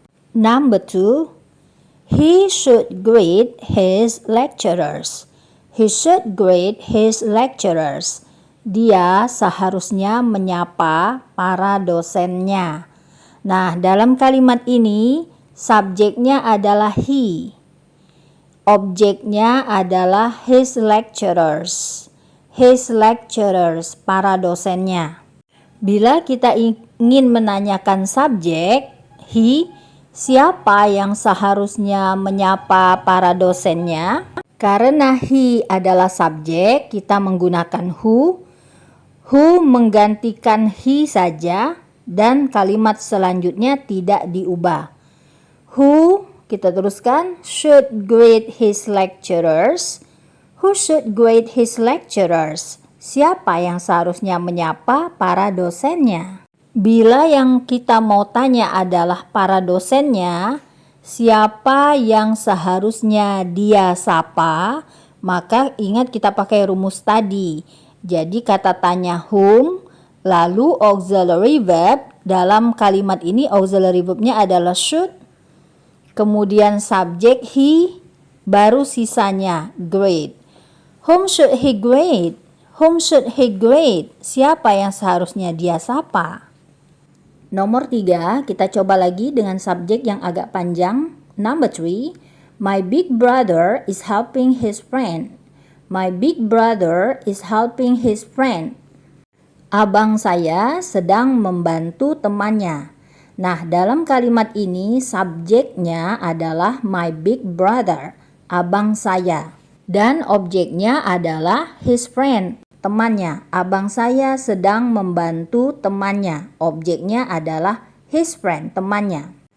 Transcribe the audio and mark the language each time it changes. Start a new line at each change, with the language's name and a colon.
English: Number 2, he should greet his lecturers. He should greet his lecturers.
Indonesian: Dia seharusnya menyapa para dosennya. Nah, dalam kalimat ini, subjeknya adalah he. Objeknya adalah his lecturers.
English: His lecturers,
Indonesian: para dosennya. Bila kita ingin menanyakan subjek, he, siapa yang seharusnya menyapa para dosennya? Karena he adalah subjek, kita menggunakan who. Who menggantikan he saja dan kalimat selanjutnya tidak diubah.
English: Who,
Indonesian: kita teruskan,
English: should greet his lecturers. Who should greet his lecturers?
Indonesian: Siapa yang seharusnya menyapa para dosennya? Bila yang kita mau tanya adalah para dosennya, siapa yang seharusnya dia sapa, maka ingat kita pakai rumus tadi. Jadi kata tanya whom, lalu auxiliary verb. Dalam kalimat ini auxiliary verbnya adalah should, kemudian subjek he, baru sisanya greet.
English: Whom should he greet? Whom should he greet?
Indonesian: Siapa yang seharusnya dia sapa? Nomor 3, kita coba lagi dengan subjek yang agak panjang.
English: Number 3, my big brother is helping his friend. My big brother is helping his friend.
Indonesian: Abang saya sedang membantu temannya. Nah, dalam kalimat ini subjeknya adalah
English: my big brother,
Indonesian: abang saya. Dan objeknya adalah
English: his friend,
Indonesian: temannya. Abang saya sedang membantu temannya. Objeknya adalah
English: his friend,
Indonesian: temannya.